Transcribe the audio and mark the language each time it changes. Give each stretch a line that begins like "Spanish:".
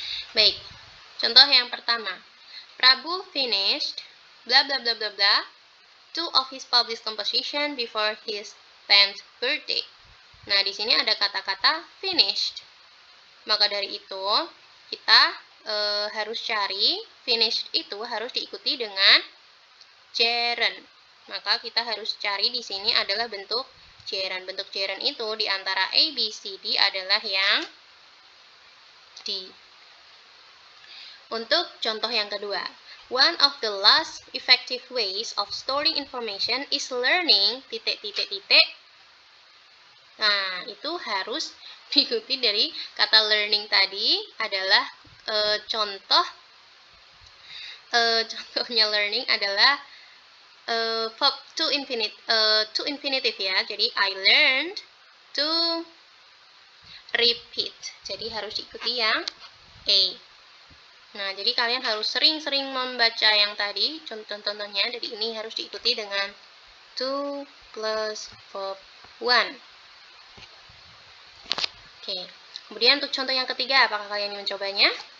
Indonesian: Baik, contoh yang pertama,
English: Prabu finished bla bla bla bla bla 2 of his published composition before his 10th birthday.
Indonesian: Nah, di sini ada kata-kata finished. Maka dari itu kita harus cari finished itu harus diikuti dengan gerund. Maka kita harus cari di sini adalah bentuk gerund. Bentuk gerund itu di antara A, B, C, D adalah yang D. Untuk contoh yang kedua,
English: one of the last effective ways of storing information is learning ...
Indonesian: Nah, itu harus diikuti dari kata learning tadi adalah contohnya learning adalah verb to infinitive ya.
English: Jadi I learned to repeat.
Indonesian: Jadi harus diikuti yang A. Nah, jadi kalian harus sering-sering membaca yang tadi, contoh-contohnya. Jadi ini harus diikuti dengan to plus verb 1. Oke. Kemudian untuk contoh yang ketiga, apakah kalian ingin mencobanya?